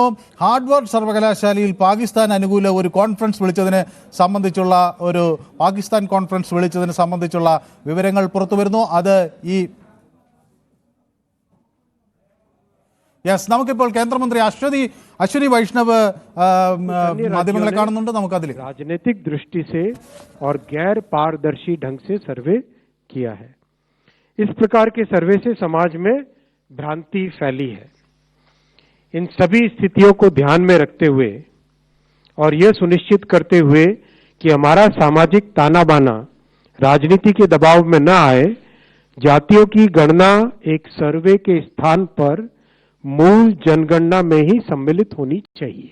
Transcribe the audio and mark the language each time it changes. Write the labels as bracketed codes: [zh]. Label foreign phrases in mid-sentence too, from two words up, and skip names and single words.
[ml] ഹാർഡ്വാർഡ് സർവകലാശാലയിൽ പാകിസ്ഥാൻ അനുകൂല ഒരു കോൺഫറൻസ് വിളിച്ചതിനെ സംബന്ധിച്ചുള്ള പാകിസ്ഥാൻ കോൺഫറൻസ് വിളിച്ചതിനെ സംബന്ധിച്ചുള്ള വിവരങ്ങൾ പുറത്തു വരുന്നു. അത് നമുക്കിപ്പോൾ കേന്ദ്രമന്ത്രി അശ്വനി വൈഷ്ണവ് മാധ്യമങ്ങളെ കാണുന്നുണ്ട്. നമുക്കതിൽ [hi] राजनीतिक दृष्टि से और गैर पारदर्शी ढंग से सर्वे किया है। इस प्रकार के सर्वे से समाज में भ्रांति फैली है। इन सभी स्थितियों को ध्यान में रखते हुए और यह सुनिश्चित करते हुए कि हमारा सामाजिक ताना बाना राजनीति के दबाव में न आए, जातियों की गणना एक सर्वे के स्थान पर मूल जनगणना में ही सम्मिलित होनी चाहिए।